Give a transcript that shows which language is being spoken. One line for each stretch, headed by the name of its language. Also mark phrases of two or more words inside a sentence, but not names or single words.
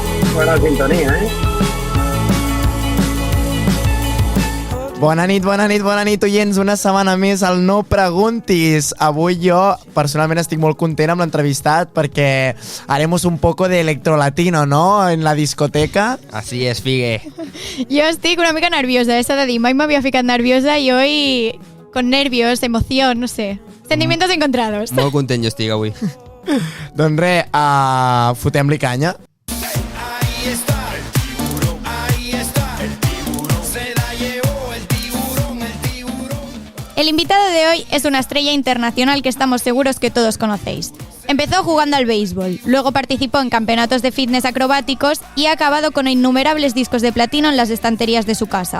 Spanish: Buena sintonía,
Catalan: Bona nit, oients. Una setmana més al No Preguntis. Avui jo, personalment, estic molt content amb l'entrevistat perquè
Spanish: haremos un poco de electrolatino, ¿no? En la discoteca. Así es, Figue.
Catalan: Jo estic una mica nerviosa, s'ha de dir. Mai m'havia ficat nerviosa
Spanish: i hoy con nervios, emoción, no sé. Sentimientos encontrados.
Catalan: Molt content jo estic avui. Doncs res, fotem-li canya.
Spanish: El invitado de hoy es una estrella internacional que estamos seguros que todos conocéis. Empezó jugando al béisbol, luego participó en campeonatos de fitness acrobáticos y ha acabado con innumerables discos de platino en las estanterías de su casa.